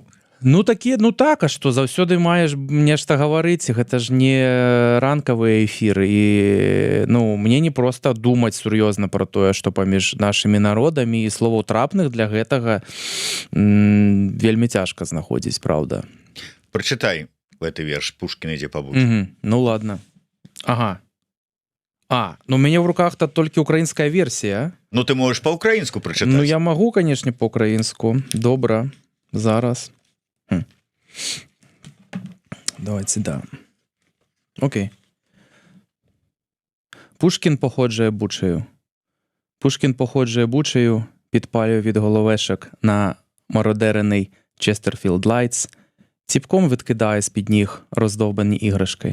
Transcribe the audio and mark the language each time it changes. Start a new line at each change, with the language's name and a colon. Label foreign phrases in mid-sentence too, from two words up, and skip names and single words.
Belarusian: Ну так, а што заўсёды маеш нешта гаварыць, гэта ж не ранкавыя эфіры, і мне не проста думаць сур'ёзна пра тое, што паміж нашымі народамі, і словаў трапных для гэтага вельмі цяжка знаходзіць, праўда. Прачытай гэты верш Пушкін ідзе па бучы. Ну ладно. Ага. У мяне ў руках толькі украінская версія. Ну ты можаш па-украінску прачытаць. Ну я магу, канешне, па-украінску. Добра, зараз. Давайте, да.
Ukrainian: Окей. Пушкін походжує бучею. Пушкін походжує бучею, підпалює від головешок на мародерений Честерфілд Лайтс, ціпком відкидає з-під ніг роздовбані іграшки.